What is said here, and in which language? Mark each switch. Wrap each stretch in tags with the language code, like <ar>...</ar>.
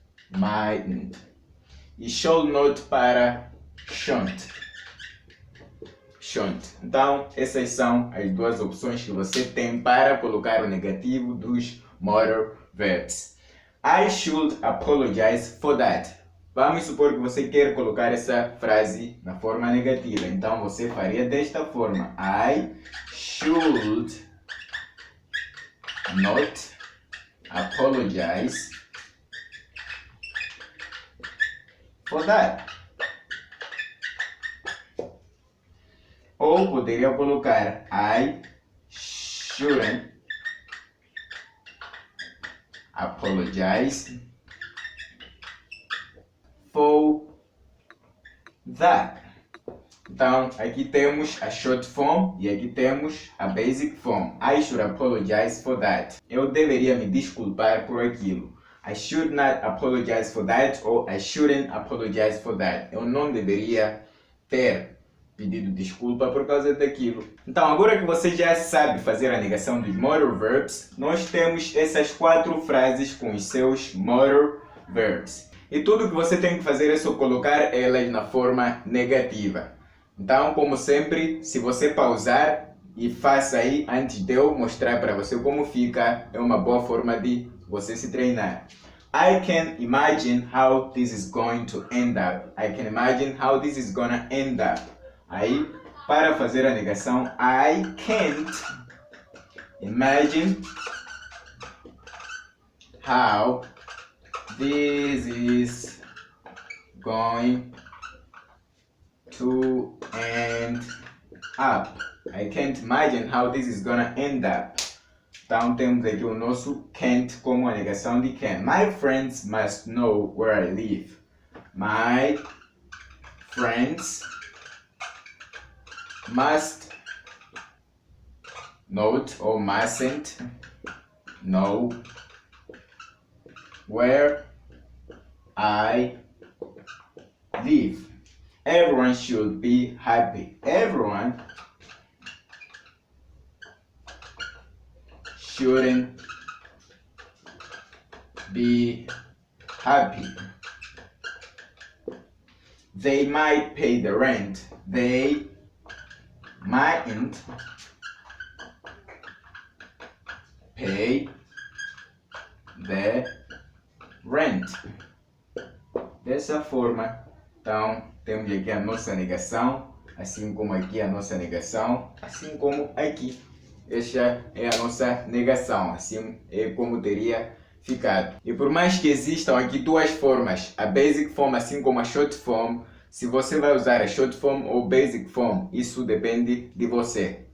<en>Mightn't. E shall not para shan't. Shan't.</en> <pt>Então, essas são as duas opções que você tem para colocar o negativo dos modal verbs.</pt> <en>I should apologize for that.</en> <pt>Vamos supor que você quer colocar essa frase na forma negativa. Então, você faria desta forma.</pt> <en>I should not apologize for that.</en> <pt>Ou poderia colocar</pt> <en>I shouldn't apologize for that.</en> <pt>Então, aqui temos a short form e aqui temos a basic form.</pt> <en>I should apologize for that.</en> <pt>Eu deveria me desculpar por aquilo.</pt> <en>I should not apologize for that ou I shouldn't apologize for that.</en> <pt>Eu não deveria ter pedido desculpa por causa daquilo. Então, agora que você já sabe fazer a negação dos modal verbs, nós temos essas 4 frases com os seus modal verbs. E tudo que você tem que fazer é só colocar elas na forma negativa. Então, como sempre, se você pausar e faça aí antes de eu mostrar para você como fica, é uma boa forma de você se treinar.</pt> <en>I can imagine how this is going to end up. I can imagine how this is gonna end up.</en> <pt>Aí, para fazer a negação,</pt> <en>I can't imagine how this is going to end up. I can't imagine how this is gonna end up.</en> <pt>Então temos aqui o nosso can't como a negação de can.</pt> <en>My friends must know where I live. My friends must not or mustn't know where I live. Everyone should be happy. Everyone shouldn't be happy. They might pay the rent. They mightn't pay the rent.</en> <pt>Dessa forma, então, temos aqui a nossa negação, assim como aqui a nossa negação, assim como aqui. Esta é a nossa negação, assim é como teria ficado. E por mais que existam aqui duas formas, a basic form assim como a short form, se você vai usar a short form ou basic form, isso depende de você.</pt>